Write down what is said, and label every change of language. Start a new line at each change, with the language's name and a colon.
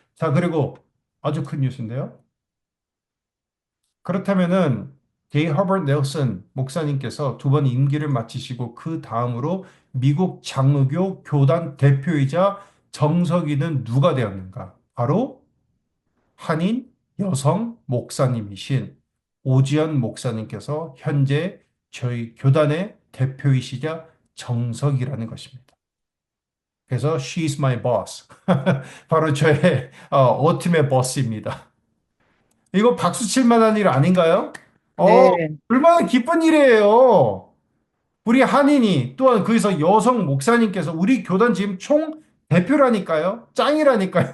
Korean: 자, 그리고 아주 큰 뉴스인데요. 그렇다면은 데이 허버트 넬슨 목사님께서 2번 임기를 마치시고 그 다음으로 미국 장로교 교단 대표이자 정석이는 누가 되었는가? 바로 한인 여성 목사님이신 오지연 목사님께서 현재 저희 교단의 대표이시자 정석이라는 것입니다.
English: 그래서 She's my boss.
Korean: 바로 저의 ultimate boss 입니다. 이거 박수 칠 만한 일 아닌가요? 어, 네. 얼마나 기쁜 일이에요. 우리 한인이 또한 거기서 여성 목사님께서 우리 교단 지금 총 대표라니까요. 짱이라니까요.